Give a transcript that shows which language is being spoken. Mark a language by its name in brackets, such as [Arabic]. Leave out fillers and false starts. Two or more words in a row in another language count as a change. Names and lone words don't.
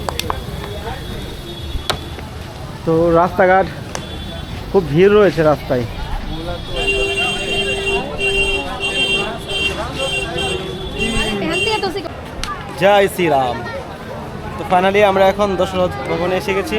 [Bangla] তো রাস্তাঘাট খুব ভিড় রয়েছে রাস্তায়। [Hindi] है तो उसी को [Bangla] জয় শ্রীরাম। তো ফাইনালি আমরা এখন দশরথ ভবনে এসে গেছি।